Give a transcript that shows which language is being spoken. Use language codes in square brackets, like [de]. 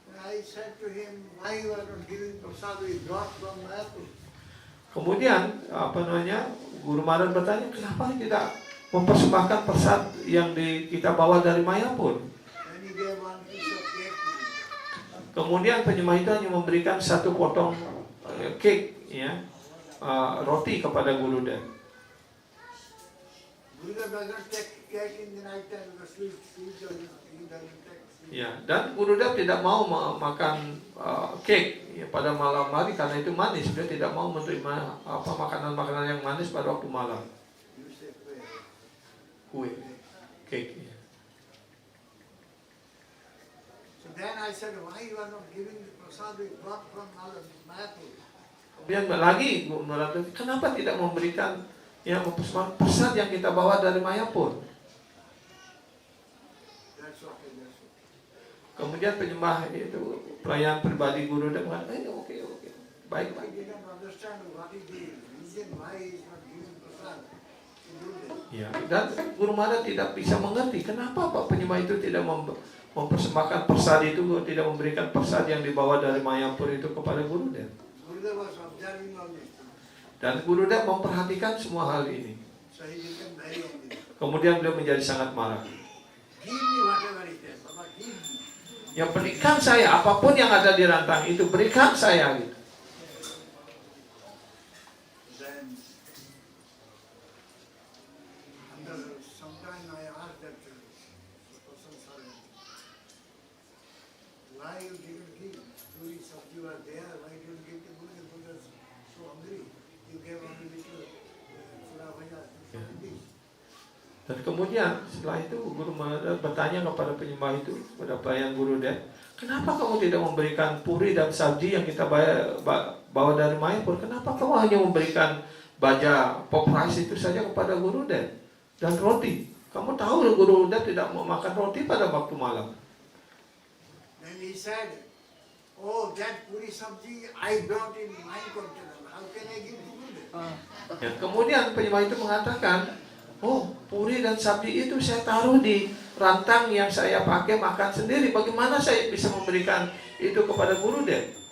[en] I said to him, why you are not giving prasad? We brought from Mayapur. [id] Kemudian Guru Maharaj bertanya, kenapa tidak mempersembahkan persad yang kita bawa dari Mayapur? [en] Then he gave one piece of cake to me. [id] Kemudian penyembah itu hanya memberikan satu potong cake, ya, roti kepada Guru Dev. [en] Gurudev doesn't take cake in the night time because he doesn't take sweet. [id] Ya, dan Guru Dev tidak mau makan cake, ya, pada malam hari karena itu manis. Dia tidak mau menerima makanan-makanan yang manis pada waktu malam. [en] You say prayer. [id] Kue, cake. Ya. [en] So then I said, why you are not giving the prasad we brought from Mayapur? [id] Kemudian lagi Guru Maharaj, kenapa tidak memberikan yang persat yang kita bawa dari Mayapur? [en] That's okay, that's okay. [id] Kemudian penyembah itu pelayan pribadi Guru Dev mengatakan, oke, baik. [en] I didn't understand what is the reason why he is not giving prasad to Gurudev. [id] Ya, dan Guru Maharaj tidak bisa mengerti kenapa Pak penyembah itu tidak mempersembahkan persad itu, tidak memberikan persad yang dibawa dari Mayapur itu kepada Guru Dev. [en] Gurudev was observing all this. [id] Dan Guru Dev memperhatikan semua hal ini. [en] So he became very angry. [id] Kemudian beliau menjadi sangat marah. [en] Give me whatever it is, Baba, give me. [id] Ya, berikan saya apapun yang ada di rantang itu, berikan saya gitu. [en] Then, after some time I asked that person, sorry, why you didn't give? Tourists of you are there, why didn't you give to Gurudev? Gurudev was so hungry. You gave only little surabaya to this. [id] Dan kemudian setelah itu Guru Maharaj bertanya kepada penyembah itu, kepada pelayan Guru Dev, kenapa kamu tidak memberikan puri dan sabji yang kita bawa dari Mayapur? Kenapa kamu hanya memberikan baja pop rice itu saja kepada Guru Dev dan roti? Kamu tahu Guru Dev tidak mau makan roti pada waktu malam. [en] Then he said, oh, that puri sabji I brought in my container. How can I give to Gurudev? [id] Ya, kemudian penyembah itu mengatakan, oh, puri dan sabji itu saya taruh di rantang yang saya pakai makan sendiri. Bagaimana saya bisa memberikan itu kepada Guru Dev?